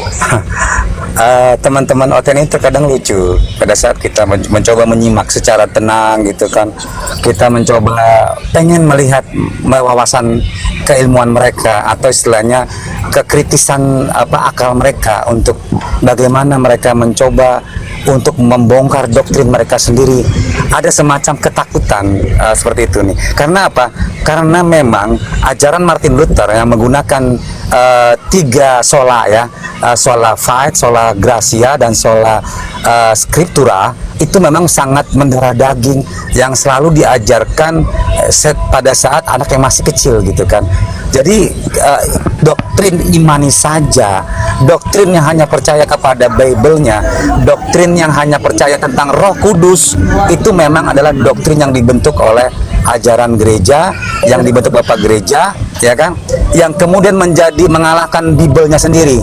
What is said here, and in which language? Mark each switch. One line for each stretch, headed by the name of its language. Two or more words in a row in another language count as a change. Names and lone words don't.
Indonesian: Teman-teman OTN ini terkadang lucu pada saat kita mencoba menyimak secara tenang gitu kan, kita mencoba pengen melihat wawasan keilmuan mereka atau istilahnya kekritisan akal mereka untuk bagaimana mereka mencoba untuk membongkar doktrin mereka sendiri. Ada semacam ketakutan seperti itu nih. Karena apa? Karena memang ajaran Martin Luther yang menggunakan 3 sola ya,
Latin: sola fide, sola gratia
Indonesian: dan
Latin: sola scriptura,
Indonesian: itu memang sangat mendarah daging yang selalu diajarkan pada saat anak yang masih kecil gitu kan. Jadi doktrin imani saja, doktrin yang hanya percaya kepada Bible-nya, doktrin yang hanya percaya tentang Roh Kudus, itu memang adalah doktrin yang dibentuk oleh ajaran gereja, yang dibentuk Bapak gereja, ya kan, yang kemudian mengalahkan Bible-nya sendiri.